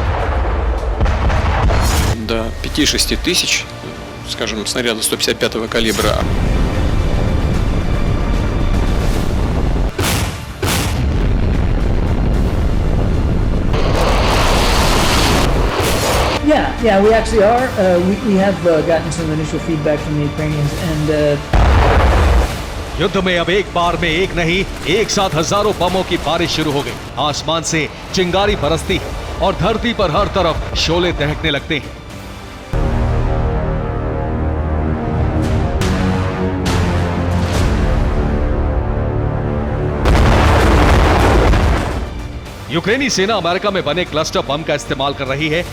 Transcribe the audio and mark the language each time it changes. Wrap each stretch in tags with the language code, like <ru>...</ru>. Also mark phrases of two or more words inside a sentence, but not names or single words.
<ru>До 5-6 тысяч, скажем, снарядов 155-го калибра.</ru> <en>Yeah, we actually are. We have gotten some initial feedback from the Ukrainians, and</en> <hi>युद्ध में अब एक बार में एक नहीं, एक साथ हजारों बमों की बारिश शुरू हो गई। आसमान से चिंगारी बरसती है और धरती पर हर तरफ शोले दहकने लगते हैं। यूक्रेनी सेना अमेरिका में बने</hi> <en>cluster bomb</en> <hi>का इस्तेमाल कर रही है।</hi>